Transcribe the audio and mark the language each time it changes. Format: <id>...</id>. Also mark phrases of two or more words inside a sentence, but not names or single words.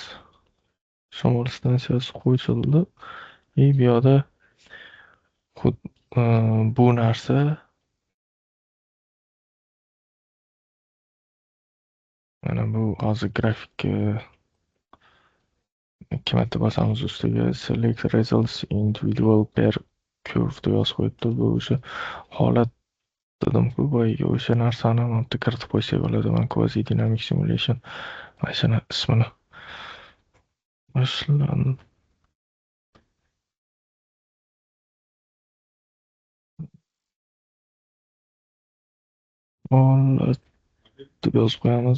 <uz>Shamol stansiyasi qo'shildi. Bu yoqda bu narsa mana bu hozir grafikka ikki marta bosamiz ustiga</uz> <en>select results individual pair curve</en> <uz>deb yozib qo'yibdi. Bu o'sha holat dedim-ku, boyagi o'sha narsani bitta kiritib qo'ysak bo'ladi. Men</uz> <en>quasi dynamic simulation</en> <uz>mashina ismini boshlan holat deb yozib qo'yamiz.</uz>